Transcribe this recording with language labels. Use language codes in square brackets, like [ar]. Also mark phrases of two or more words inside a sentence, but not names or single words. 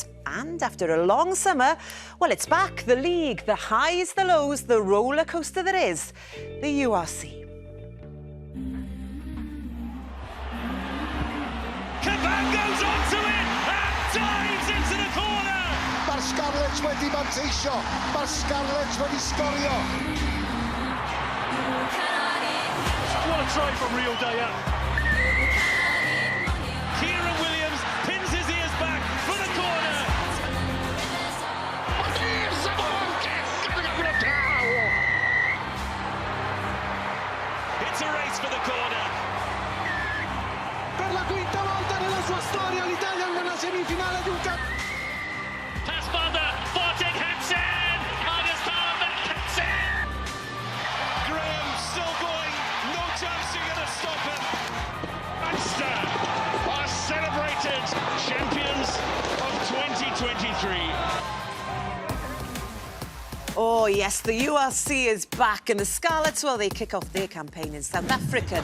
[en] And after a long summer, well, it's back. The league, the highs, the lows, the roller coaster that is the URC. Caban goes on to it and dives into the corner. [cy] Mae'r Scarlets wedi manteisio. Mae'r Scarlets wedi sgorio. [en] What a try from Rio Daya. Kieran Williams pins his ears back for the corner. It's a race for the corner. [it] Per la quinta volta nella sua storia l'Italia è una semifinale di un [en] Passfather, Forting Hansen, August Palmer, Hansen. Graham still going, no chance you're going to stop him. Munster are celebrated champions of 2023. Oh yes, the URC is back and the Scarlets, well, they kick off their campaign in South Africa.